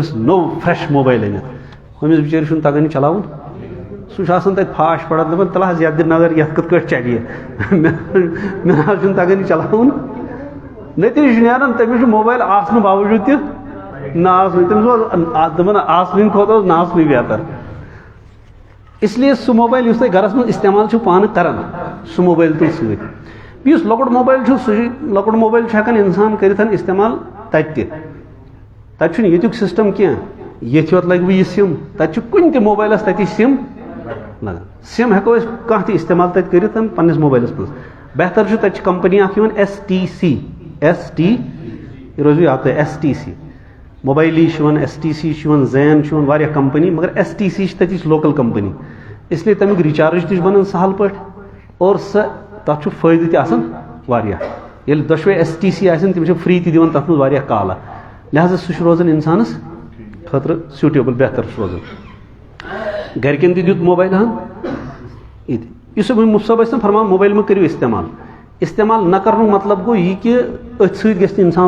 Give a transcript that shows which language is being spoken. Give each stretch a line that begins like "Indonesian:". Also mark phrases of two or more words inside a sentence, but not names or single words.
Kashmiri: أمِس نوٚو فرٛٮ۪ش موبایل أنِتھ أمِس بِچٲرِس چھُنہٕ تگان یہِ چلاوُن سُہ چھُ آسان تتہِ فاش پڑان دپان تلہٕ حظ یتھ دِ نظر یتھ کِتھ کٲٹھۍ چلہِ یہِ مےٚ نہ حظ چھُنہٕ تگان یہِ چلاوُن نتیٖجہٕ چھُ نیران تٔمِس چھُ موبایل آسنہٕ باوجوٗد تہِ نہ آسنٕے تٔمِس اوس دپان آسنہٕ کھۄتہٕ اوس نہ آسنٕے بہتر
Urdu: اس لیے
Kashmiri: سُہ موبایل یُس تُہۍ گرس منٛز استعمال چھِو پانہٕ کران سُہ موبایل تُل سۭتۍ بیٚیہِ یُس لۄکُٹ موبایل چھُ سُہ چھُ لۄکُٹ موبایل چھُ ہٮ۪کان انسان کٔرِتھ استعمال تتہِ تہِ تتہِ چھُنہٕ ییٚتیُک سسٹم کینٛہہ ییٚتہِ یوت لگوٕ یہِ سِم تتہِ چھُ کُنہِ تہِ موبایلس تتی سِم لگان سِم ہٮ۪کو أسۍ کانٛہہ تہِ استعمال تتہِ کٔرِتھ پننِس موبایلس منٛز بہتر چھُ تتہِ چھِ کمپنی اکھ یِوان STC یہِ روزوٕ یاد تۄہہِ STC موبایلی چھِ یِوان STC چھِ یِوان زین چھِ یِوان واریاہ کمپنی مگر STC چھِ تتِچ لوکل کمپنی
Urdu: اس لیے
Kashmiri: تمیُک رِچارٕج تہِ چھُ بنان سہل پٲٹھۍ اور سۄ تتھ چھُ فٲیدٕ تہِ آسان واریاہ ییٚلہِ دۄشوے STC آسن تِم چھِ فری تہِ دِوان تتھ منٛز واریاہ کالہٕ لہذا سُہ چھُ روزان انسانس خٲطرٕ سیوٗٹیبٕل بہتر چھُ روزان گرِکٮ۪ن تہِ دیُت موبایل ہن یِتہِ یُس مُفتی صٲب ٲسۍ نہ فرمان موبایل مہ کٔرِو استعمال نہ کرنُک مطلب گوٚو یہِ کہِ أتھۍ سۭتۍ گژھِ نہٕ انسان